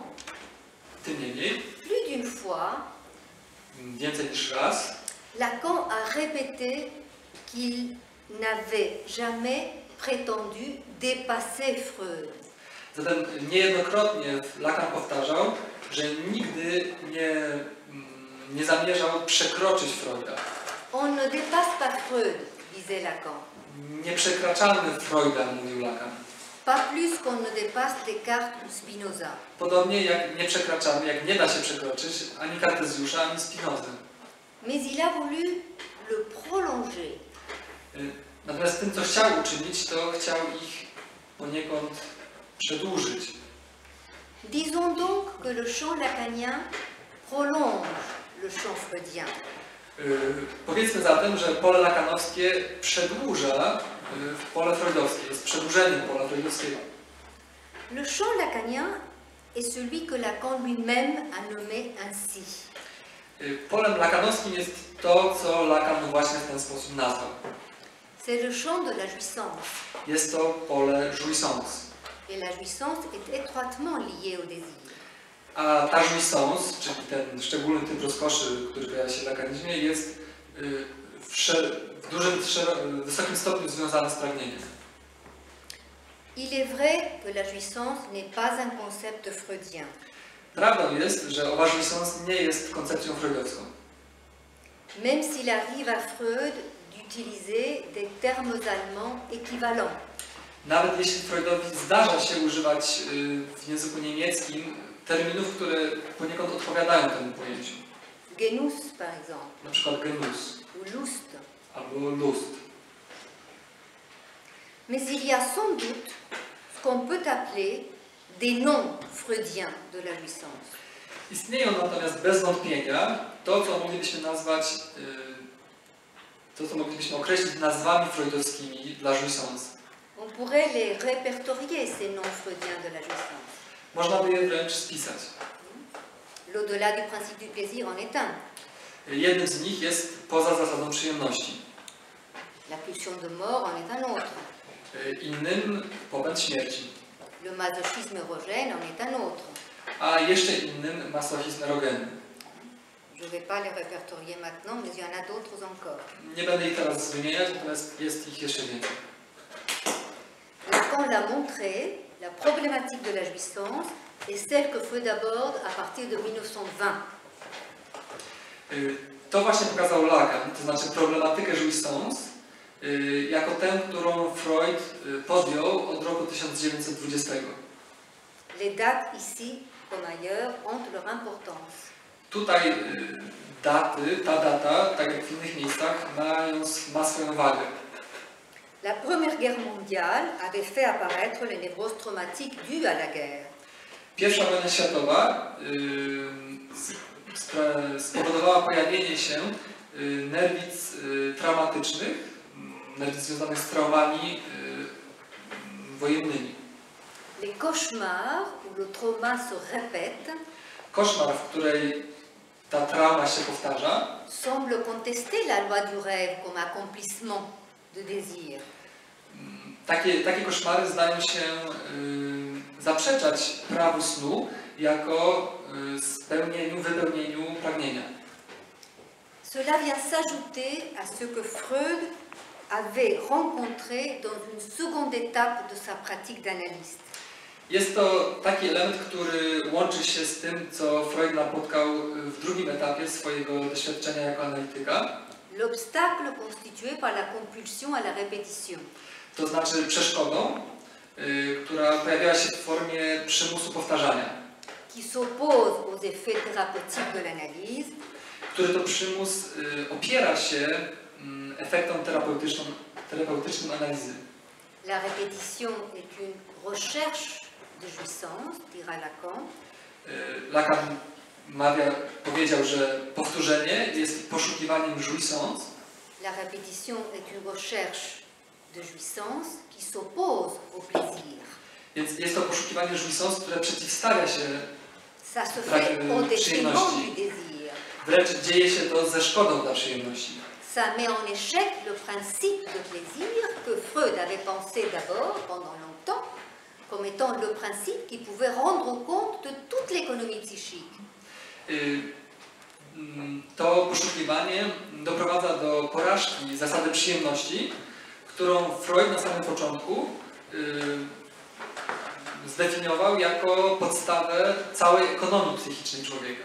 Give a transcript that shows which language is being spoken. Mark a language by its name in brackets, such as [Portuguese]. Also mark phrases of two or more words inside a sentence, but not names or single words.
[Polish] Tym niemniej, [French] plus d'une fois, [Polish] więcej niż raz, [French] Lacan a répété qu'il n'avait jamais prétendu dépasser Freud. [Polish] zatem niejednokrotnie Lacan powtarzał, że nigdy nie zamierzał przekroczyć Freuda. [French] On ne dépasse pas Freud, disait Lacan. [Polish] Nie przekraczamy Freuda, mówił Lacan. [French] Pas plus qu'on ne dépasse Descartes ou Spinoza. [Polish] Podobnie jak nie przekraczamy, jak nie da się przekroczyć ani Kartezjusza, ani Spinozy. [French] Mais il a voulu le prolonger. [Polish] Natomiast tym, co chciał uczynić, to chciał ich poniekąd przedłużyć. [French] Disons donc que le champ lacanien prolonge le champ freudien. [Polish] Powiedzmy zatem, że pole lakanowskie przedłuża pole freudowskie, jest przedłużeniem pola freudowskiego. [French] Le champ lacanien est celui que Lacan lui-même a nommé ainsi. [Polish] Polem lakanowskim jest to, co Lacan właśnie w ten sposób nazwał. [French] C'est le champ de la jouissance. [Polish] Jest to pole jouissance. [French] Et la jouissance est étroitement liée au désir. [Polish] A ta jouissance, czyli ten szczególny typ rozkoszy, który pojawia się w lakanizmie, jest w wysokim stopniu związany z pragnieniem. [French] Il est vrai que la jouissance n'est pas un concept freudien. [Polish] Prawdą jest, że owa jouissance nie jest koncepcją freudowską. [French] Même s'il arrive à Freud d'utiliser des termes allemands équivalents. [Polish] Nawet jeśli Freudowi zdarza się używać w języku niemieckim terminów, które poniekąd odpowiadają temu pojęciu. [French] Genuss, par exemple. [Polish] Na przykład Genuss [French] Ou Lust. [Polish] albo Lust. [French] Mais il y a sans doute ce qu'on peut appeler des noms freudiens de la jouissance. [Polish] Istnieją natomiast bez wątpienia to, co moglibyśmy nazwać, to, co moglibyśmy określić nazwami freudowskimi dla jouissance. [French] On pourrait les répertorier, ces noms freudiens de la jouissance. [Polish] Można by je wręcz spisać. [French] L'au-delà du principe du plaisir en est un. [Polish] Jednym z nich jest poza zasadą przyjemności. [French] La pulsion de mort en est un autre. [Polish] Innym popęd śmierci. [French] Le masochisme érogène en est un autre. [Polish] A jeszcze innym masochizm erogenny. [French] Je ne vais pas les répertorier maintenant, mais il y en a d'autres encore. [Polish] Nie będę ich teraz wymieniać, natomiast jest ich jeszcze więcej. [French] l'a montré, la problématique de la jouissance est celle que Freud aborde à partir de 1920. [Polish] To właśnie pokazał Lacan, to znaczy problematykę jouissance, jako tę, którą Freud podjął od roku 1920. [French] Les dates ici, comme ailleurs, ont leur importance. [Polish] Tutaj ta data, tak jak w innych miejscach, ma swoją wagę. [French] La Première Guerre mondiale avait fait apparaître les névroses traumatiques dues à la guerre. [Polish] Pierwsza wojna światowa spowodowała pojawienie się nerwic traumatycznych, nerwic związanych z traumami wojennymi. [French] Les cauchemars où le trauma se répète [Polish] Koszmar, w której ta trauma się powtarza, [French] semble contester la loi du rêve comme accomplissement de désir. [Polish] Takie koszmary zdają się zaprzeczać prawu snu jako wypełnieniu pragnienia. [French] Cela vient s'ajouter à ce que Freud avait rencontré dans une seconde étape de sa pratique d'analyste. [Polish] Jest to taki element, który łączy się z tym, co Freud napotkał w drugim etapie swojego doświadczenia jako analityka. [French] L'obstacle constitué par la compulsion à la répétition. [Polish] To znaczy przeszkodą, która pojawiała się w formie przymusu powtarzania. [French] Qui s'oppose aux effets thérapeutiques de l'analyse. [Polish] Który to przymus opiera się efektom terapeutycznym analizy. [French] La répétition est une recherche de jouissance, dira Lacan. [Polish] Lacan powiedział, że powtórzenie jest poszukiwaniem jouissance. [French] La répétition est une recherche de jouissance qui s'oppose au plaisir. [Polish] Więc jest to poszukiwanie jouissance, które przeciwstawia się [French] Ça se fait au détriment du désir. [Polish] Wręcz dzieje się to ze szkodą dla przyjemności. [French] Ça met en échec le principe de plaisir que Freud avait pensé d'abord, pendant longtemps, comme étant le principe qui pouvait rendre compte de toute l'économie psychique. [Polish] To poszukiwanie doprowadza do porażki zasady przyjemności, którą Freud na samym początku zdefiniował jako podstawę całej ekonomii psychicznej człowieka.